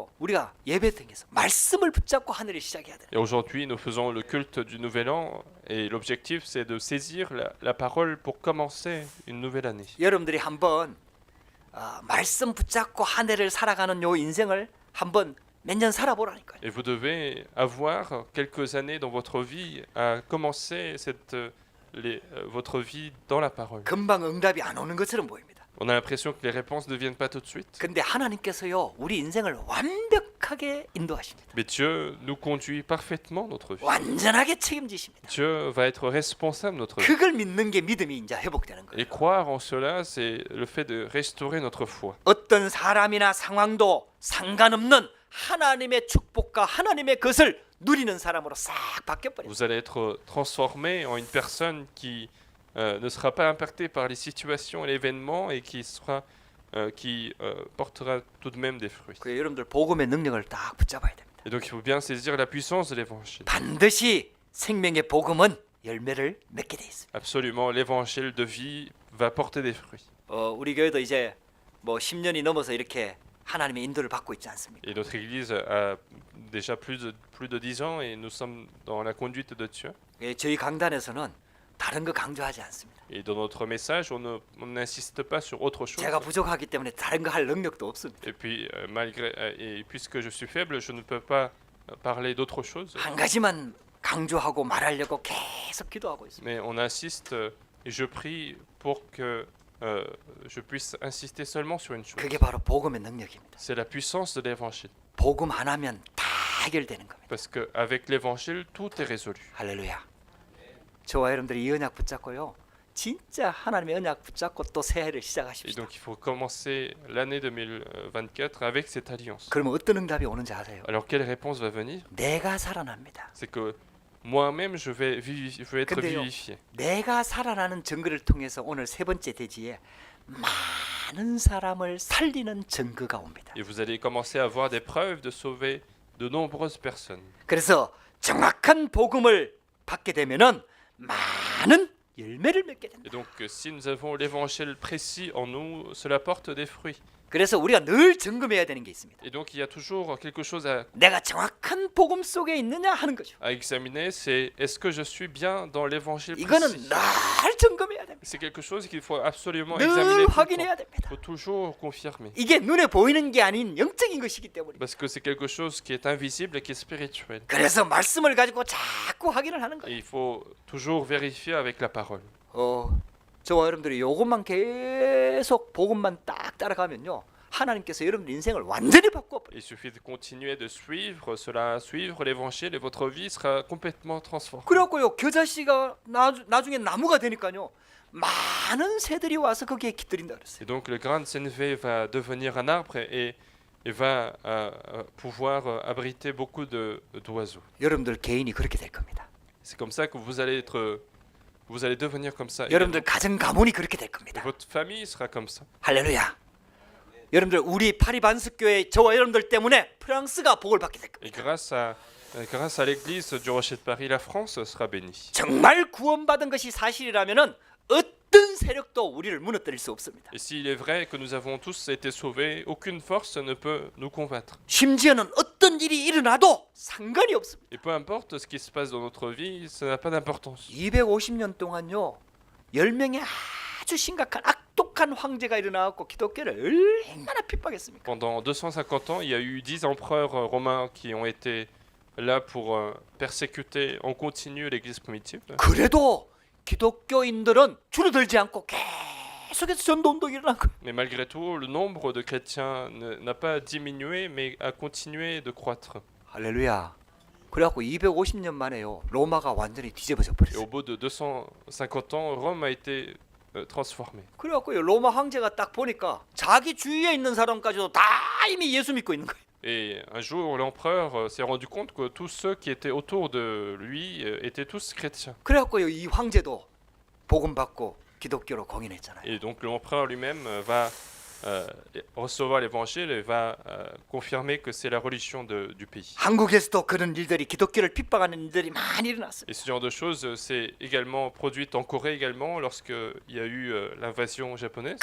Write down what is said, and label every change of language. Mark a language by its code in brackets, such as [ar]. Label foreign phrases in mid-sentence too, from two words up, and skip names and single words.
[ko] 우리가 예배 등에서 말씀을 붙잡고 하늘을 시작해야 돼요. [fr] Et aujourd'hui, nous faisons le culte du Nouvel An et l'objectif, c'est de saisir la parole pour commencer une nouvelle année. [ko] 여러분들이 한번 말씀 붙잡고 한 해를 살아가는 요 인생을 한번 몇 년 살아보라니까요. [fr] Et vous devez avoir quelques années dans votre vie à commencer votre vie dans la parole. [ko] 금방 응답이 안 오는 것처럼 보입니다. [fr] On a l'impression que les réponses ne viennent pas tout de suite. [ko] 근데 하나님께서요. 우리 인생을 완벽하게 인도하십니다. [fr] Mais Dieu nous conduit parfaitement notre vie. [ko] 완전하게 책임지십니다. [fr] Dieu va être responsable de notre vie. [ko] 그걸 믿는 게 믿음이 이제 회복되는 거예요. [fr] Et croire en cela, c'est le fait de restaurer notre foi. [ko] 어떤 사람이나 상황도 상관없는 하나님의 축복과 하나님의 것을 누리는 사람으로 싹 바뀌어버려요. [fr] Vous allez être transformé en une personne qui ne sera pas impactée par les situations et l'événement et qui portera tout de même des fruits. [ko] 그래서 여러분들 복음의 능력을 딱 붙잡아야 됩니다. [fr] Et donc il faut bien saisir la puissance de l'évangile. [ko] 반드시 생명의 복음은 열매를 맺게 돼 있습니다. [fr] Absolument, l'évangile de vie va porter des fruits. [ko] 우리 교회도 이제 뭐 10년이 넘어서 이렇게 하나님의 인도를 받고 있지 않습니까? [fr] Et notre église a déjà plus de 10 ans et nous sommes dans la conduite de Dieu. [ko] 저희 강단에서는 다른 거 강조하지 않습니다. [fr] Et dans notre message, on n'insiste pas sur autre chose. [ko] 제가 부족하기 때문에 다른 거 할 능력도 없습니다. [fr] Et puis, puisque je suis faible, je ne peux pas parler d'autre chose. [ko] 한 가지만 강조하고 말하려고 계속 기도하고 있습니다. [fr] Mais on insiste et je prie pour que je puisse insister seulement sur une chose. [ko] 그게 바로 복음의 능력입니다. [fr] C'est la puissance de l'évangile. [ko] 복음 하나면 다 해결되는 겁니다. [fr] Parce qu'avec l'évangile, tout est résolu. [ko] 할렐루야. 저와 여러분들이 이 언약 붙잡고요. 진짜 하나님의 언약 붙잡고 또 새해를 [fr] Et [ko] 시작하십시다. [fr] donc il faut commencer l'année 2024 avec cette alliance. [ko] 그러면 어떤 응답이 오는지 아세요? [fr] Alors quelle réponse va venir? [ko] 내가 살아납니다. [fr] C'est que moi-même je vais être [ko] 근데요. [fr] vivifié. [ko] 내가 살아나는 증거를 통해서 오늘 세 번째 대지에 많은 사람을 살리는 증거가 옵니다. [fr] Et vous allez commencer à voir des preuves de sauver de nombreuses personnes. [ko] 그래서 정확한 복음을 받게 되면은 많은 열매를 맺게 됩니다. [fr] Et donc si nous avons l'évangile précis en nous, cela porte des fruits. [ko] 그래서 우리가 늘 점검해야 되는 게 있습니다. [fr] Et donc il y a toujours quelque chose à [ko] 내가 정확한 복음 속에 있느냐 하는 거죠. [fr] examiner, c'est est-ce que je suis bien dans l'évangile précis? [ko] 이거는 늘 점검해야 됩니다. [fr] C'est quelque chose qu'il faut absolument [ko] 늘 [fr] examiner tout le temps. [ko] 확인해야 됩니다. [fr] Il faut toujours confirmer. [ko] 이게 눈에 보이는 게 아닌 영적인 것이기 때문에. [fr] Parce que c'est quelque chose qui est invisible et qui est spirituel. [ko] 그래서 말씀을 가지고 자꾸 확인을 하는 [fr] Et [ko] 거예요. [fr] il faut toujours vérifier avec la parole. [ko] 저와 여러분들이 요것만 계속 복음만 딱 따라가면요, 하나님께서 여러분들 인생을 완전히 바꿔버려요. [fr] Il suffit de continuer de suivre cela, suivre l'évangile et votre vie sera complètement transformée. [ko] 그래갖고요, 겨자씨가 나중에 나무가 되니까요, 많은 새들이 와서 거기에 깃들인다 그랬어요. [fr] Et donc le grain de sénévé va devenir un arbre et va pouvoir abriter beaucoup d'oiseaux. [ko] 여러분들 개인이 그렇게 될 겁니다. [fr] C'est comme ça que vous allez devenir comme ça. [ko] 여러분들 가정 가문이 그렇게 될 [fr] Et [ko] 겁니다. [fr] votre famille sera comme ça. [ko] 할렐루야. 여러분들 우리 파리 반석교회 저와 여러분들 때문에 프랑스가 복을 받게 될 [fr] Et [ko] 겁니다. [fr] grâce à l'église du Rocher de Paris, la France sera bénie. [ko] 정말 구원받은 것이 사실이라면은 어떤 세력도 우리를 무너뜨릴 수 없습니다. [fr] Et s'il est vrai que nous avons tous été sauvés, aucune force ne peut nous combattre. [ko] 심지어는 어떤 일이 일어나도 상관이 없습니다. [fr] Et peu importe ce qui se passe dans notre vie, ça n'a pas d'importance. [ko] 250년 동안요, 10명의 아주 심각한 악독한 황제가 일어나고 기독교를 얼마나 핍박했습니까? [fr] Pendant 250 ans, il y a eu 10 empereurs romains qui ont été là pour persécuter en continu l'église primitive. [ko] 그래도 기독교인들은 줄어들지 않고 계속해서 전도운동이 일어난 거예요. [fr] Mais malgré tout, le nombre de chrétiens n'a pas diminué, mais a continué de croître. [ko] 할렐루야. 그래갖고 250년 만에요, 로마가 완전히 뒤집어져 [fr] Et [ko] 버렸어요. [fr] au bout de 250 ans, Rome a été transformée. [ko] 그래갖고요, 로마 황제가 딱 보니까 자기 주위에 있는 사람까지도 다 이미 예수 믿고 있는 거예요. [fr] Et un jour, l'empereur s'est rendu compte que tous ceux qui étaient autour de lui étaient tous chrétiens. [ko] 그래갖고요, 이 황제도 복음 받고 기독교로 공인했잖아요. [fr] Et donc l'empereur lui-même va recevoir l'évangile et va confirmer que c'est la religion du pays. [ko] 한국에서도 그런 일들이, 기독교를 핍박하는 일들이 많이 일어났어요. [fr] Et ce genre de choses s'est également produite en Corée également lorsqu'il y a eu l'invasion japonaise.